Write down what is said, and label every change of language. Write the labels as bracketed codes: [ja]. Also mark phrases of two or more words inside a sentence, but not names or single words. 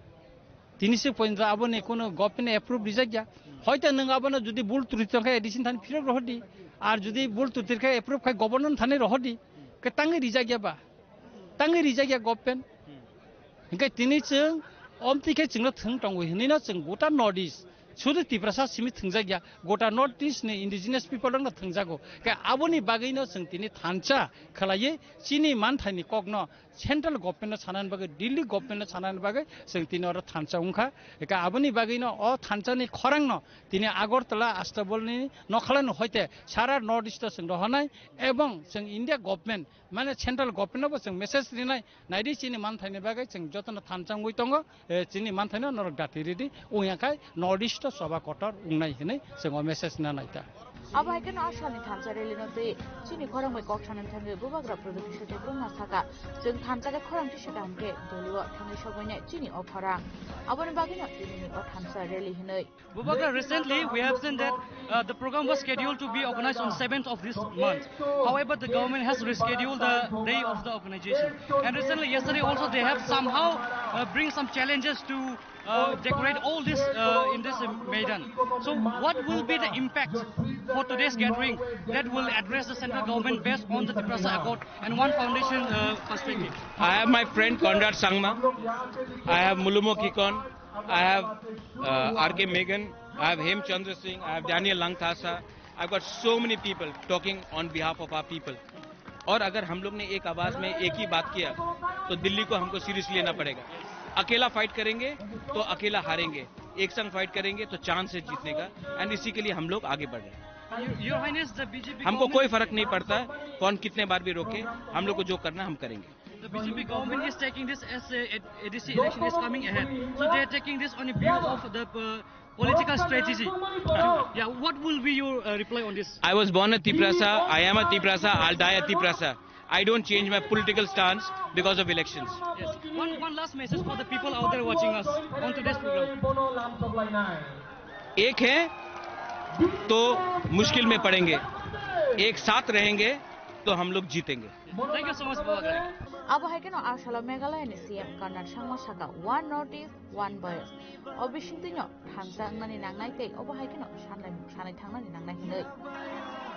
[trp] तिनिसे पॉइंट आबने कोनो [en] government approve [trp] रिजाया हयतो नों आबनो जुदि बुल तुरितखा एडिसिन थान फिर रहदि आर जुदि बुल तुरितखा एप्रूव खाइ गवर्नमेंट थाने रहदि के तांगे रिजायाबा तांगे रिजाया गवर्नमेंट इनके तिनिजों अमतिके जोंनो थों दंगो हिनिनो जों गोटा नॉर्थ ईस्ट सुदु तिब्रासा सिमित थंजाया गोटा नॉर्थ ईस्ट नि [en] indigenous people [trp] दंग थंजागो के आबोनि बागैनो जों तिनि थानचा खलायै चिनि मानथायनि कगनो [en] central government [trp] सानान बागै दिल्ली गवर्नमेंट सानान बागै जों तिनि अर थानचा उंखा के आबोनि बागैनो अ थानचानि खरांनो तिनि आगरतला आस्ताबलनि नखलानो हयते सारा नॉर्थ ईस्ट जों रहनाय एवं जों इंडिया गवर्नमेंट माने [en] central governmentबो [trp] जों मेसेज दिनाय नायदि चिनि मानथायनि बागै जों जतन थानचा उइ दंग चिनि मानथायनो नरक दातिरिदि उयाखाय नॉर्थ ईस्ट सभा कटर उंनाय हिनै जों मेसेज ना नायता अब हायकेन आशानि थानसा रेलिनोते चिनि खरंमै कक्सानन थांगे बुबाग्रा प्रदुकिसो तेब्रंना साका जों थानसाके खरंथि सेदामके दलिव थांगे सबैने चिनि अफरा अबनि बागिनो चिनि अ थानसा रेलि हिनै [en] बुबाग्रा recently we have seen that the program was scheduled to be organized on 7th of this month. However, the government has rescheduled the day of the organization. And recently, yesterday also, they have somehow bring some challenges to decorate all this in this Maidan. So what will be the impact for today's gathering that will address the central government based on the Tiprasa Accord and One Foundation perspective? I have my friend Conrad Sangma, I have Mulumo Kikon, I have R.K. Megan, I have Hem Chandra Singh, I have Daniel Langthasa. I've got so many people talking on behalf of our people. [hi] और अगर हम लोग ने एक आवाज में एक ही बात किया तो दिल्ली को हमको सीरियसली लेना पड़ेगा. अकेला फाइट करेंगे तो अकेला हारेंगे, एक संग फाइट करेंगे तो चांस है जीतने का. एंड इसी के लिए हम लोग आगे बढ़ रहे हैं. हमको कोई फर्क नहीं पड़ता कौन कितने बार भी रोके, हम लोग को जो करना हम करेंगे. [en] The BJP government is taking this as ADC election is coming ahead, so they are taking this on a view of the political strategy. Yeah, what will be your reply on this? I was born at Tiprasa, I am a Tiprasa, I'll die at Tiprasa. I don't change my political stance because of elections. Yes. One last message for the people out there watching us on today's program. [hi] एक है तो मुश्किल में पड़ेंगे, एक साथ रहेंगे तो हम लोग जीतेंगे. [en] Thank you so much, Babagai. [trp] अब हायकेन आशाला मेघालयनि सीएम कर्नाड सांमा साका [en] One North East One Voice [trp] अबिसिंतिनो थांजांनानि नांनायकै अब हायकेन सानाय थांनानि नांनाय हिनै